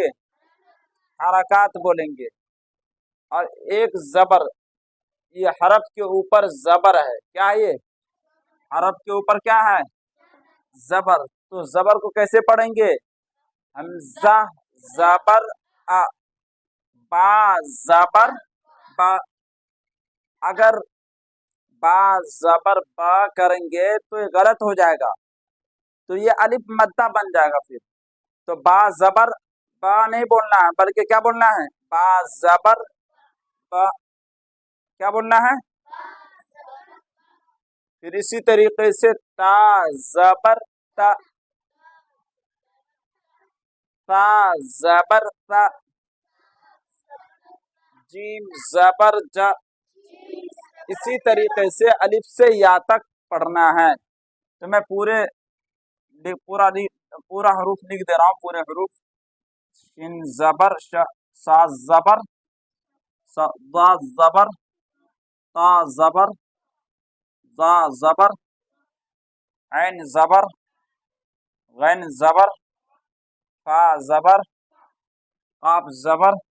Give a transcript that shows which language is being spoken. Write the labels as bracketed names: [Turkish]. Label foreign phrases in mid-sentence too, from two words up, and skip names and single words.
[Urdu] حرکات بولیں گے. اور ایک زبر، یہ حرف کے اوپر زبر ہے. کیا ہے یہ؟ حرف کے اوپر کیا ہے؟ زبر. تو زبر کو کیسے پڑھیں گے؟ حمزہ زبر ا، با زبر با. اگر با زبر با کریں گے تو یہ غلط ہو جائے گا، تو یہ الف مدہ بن جائے گا. پھر تو با زبر با نہیں بولنا ہے، بلکہ کیا بولنا ہے؟ با زبر با. کیا بولنا ہے؟ پھر اسی طریقے سے تا زبر تا، تا زبر تا، جیم زبر جا. اسی طریقے سے الف سے یا تک پڑھنا ہے. تو میں پورا حروف لکھ دے رہا ہوں، پورے حروف. شن زبر ش، سا زبر ضا زبر، تا زبر، ضا زبر، عین زبر، غین زبر، فا زبر، قاف زبر،